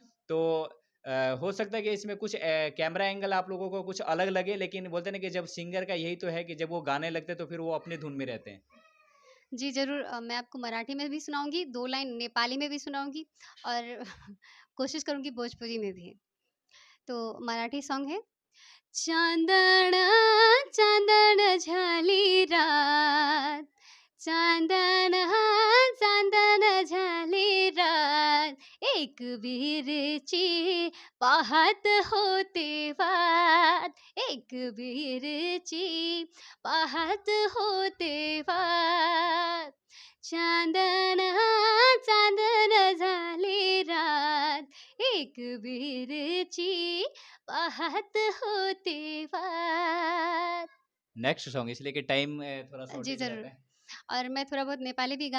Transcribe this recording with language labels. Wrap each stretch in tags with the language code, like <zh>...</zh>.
<hi>तो हो सकता है कि इसमें कुछ कैमरा एंगल आप लोगों को कुछ अलग लगे, लेकिन बोलते हैं ना कि जब सिंगर का यही तो है कि जब वो गाने लगते हैं तो फिर वो अपनी धुन में रहते हैं। जी, ज़रूर मैं आपको मराठी में भी सुनाऊँगी, 2 लाइन नेपाली में भी सुनाऊँगी और कोशिश करूँगी भोजपुरी में भी। तो मराठी सॉन्ग है,</hi> <mr>चांदण चांदण झाली रात, चांदण चांदण झाली रात, एक विहिरीची पाहत होते वाट, एक विहिरीची पाहत होते वाट, चांदण चांदण झाली रात, एक विहिरीची पाहत होते वाट।</mr> <hi>नेक्स्ट सॉन्ग, इसलिए कि टाइम थोड़ा जी, शॉर्टेज रहता ज़रूर। है। और मैं थोड़ा बहुत नेपाली भी गा</hi>